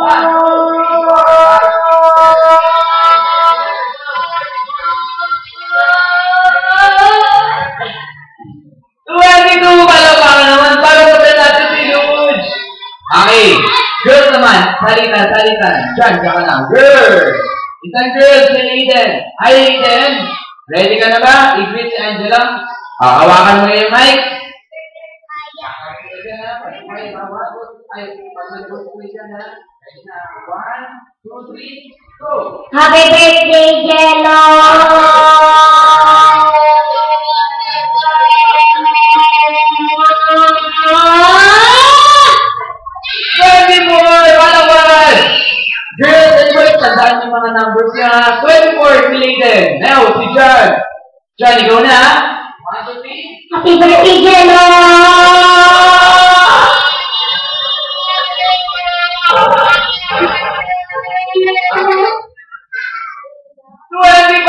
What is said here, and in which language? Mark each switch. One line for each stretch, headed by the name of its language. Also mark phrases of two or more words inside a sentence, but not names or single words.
Filipino: 22 pala naman. Para mo natin si Luch. Okay. Girls naman. Salitan. Diyan ka lang. Girls. Isang girl si Aiden. Hi, Aiden. Ready ka na ba? I-greet si Angela. Hawakan mo yung mic.
English: One, two, three, go. Happy birthday, Jello! Baby boy! Wala! Girls and boys,
Filipino: tandaan yung mga numbers niya. 24, Clayton. Now, si John. John, ikaw na, ha?
English: 1, 2, 3. Happy birthday, Jello! 25!